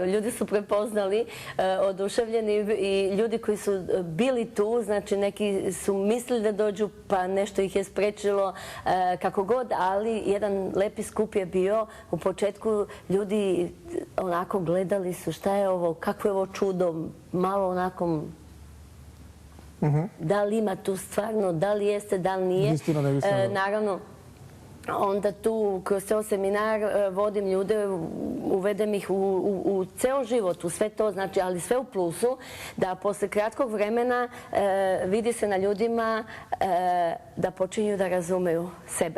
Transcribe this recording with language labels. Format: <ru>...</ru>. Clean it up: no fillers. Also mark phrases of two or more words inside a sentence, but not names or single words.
<sr>Луѓе су препознали, одушевljeni и луѓе кои су били ту, значи неки су мислили да доđу, па нешто их е спречило, како год, али еден лепи скуп е био. У почетку луѓе онако гледали су шта е ово, какво е ово чудо, мало онако дали има ту стварно, дали јесте, дали nije.</sr> <mk>Вистина, не вистина.</mk> <sr>Наравно, onda tu kroz ceo seminar vodim ljude, uvedem ih u ceo život, u sve to, znači, ali sve u plusu, da posle kratkog vremena vidi se na ljudima da počinju da razumeju sebe.</sr>